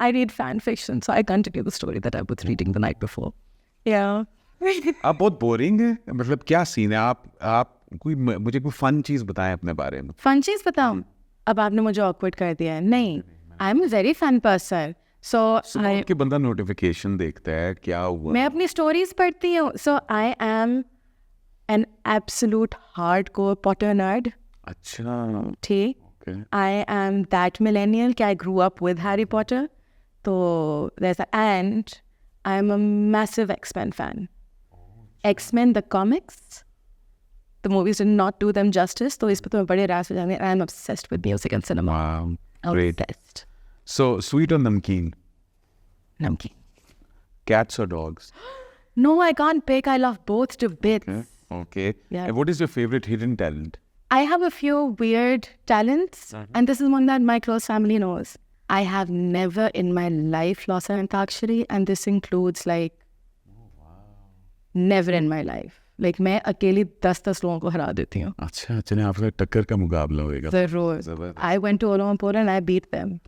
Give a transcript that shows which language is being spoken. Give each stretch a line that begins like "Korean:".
English: I read fan fiction, so I continue the story that I was reading the night before. Yeah.
Urdu: آپ بہت boring ہیں. مطلب کیا سین ہے؟ آپ کوئی مجھے کوئی فن چیز بتائیں اپنے بارے میں. فن چیز بتاؤں؟ اب آپ نے مجھے awkward کر دیا ہے.
English: نہیں, I'm a very fun person. So
Urdu: کہ بندہ نوٹیفیکیشن دیکھتا ہے کیا ہوا. میں اپنی اسٹوریز پڑھتی ہوں.
English: So I am an absolute hardcore Potter nerd.
Urdu: اچھا. ٹھیک.
English: I am that millennial کہ I grew up with Harry Potter. تو there's and I am a massive X-Men fan. X-Men the comics, the movies did not do them justice.
Urdu: تو اس پہ تو میں بڑے راز ہو جائیں گے.
English: I am obsessed with music and cinema. Wow, great. Obsessed. So sweet or namkeen?
Urdu: Namkeen.
English: Cats or dogs? No, I can't pick. I love both to bits. Okay. Yeah. And what is your favorite hidden talent? I have a few weird talents, and this is one that my close family knows. I have never in my life lost an antakshari, and this includes like never in my life.
Urdu: Like میں اکیلی 10 لوگوں کو ہرا دیتی ہوں. اچھا چلیں آپ کا ٹکر کا مقابلہ ہوئے گا. ضرور.
English: I went to Olampur and I beat them.